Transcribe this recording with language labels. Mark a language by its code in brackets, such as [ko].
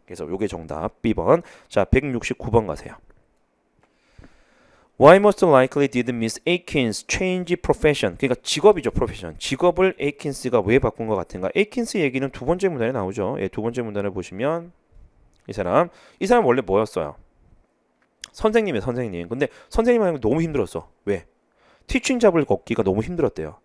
[ko] 그래서 요게 정답 B번. 자, 169번 가세요. [en] Why most likely did Miss Akins change profession? [ko] 그러니까 직업이죠, profession. 직업을 에이킨스가 왜 바꾼 것 같은가? 에이킨스 얘기는 두 번째 문단에 나오죠. 예, 두 번째 문단을 보시면 이 사람 원래 뭐였어요? 선생님이에요, 선생님. 근데 선생님 하는 거 너무 힘들었어. 왜? 티칭 잡을 걷기가 너무 힘들었대요.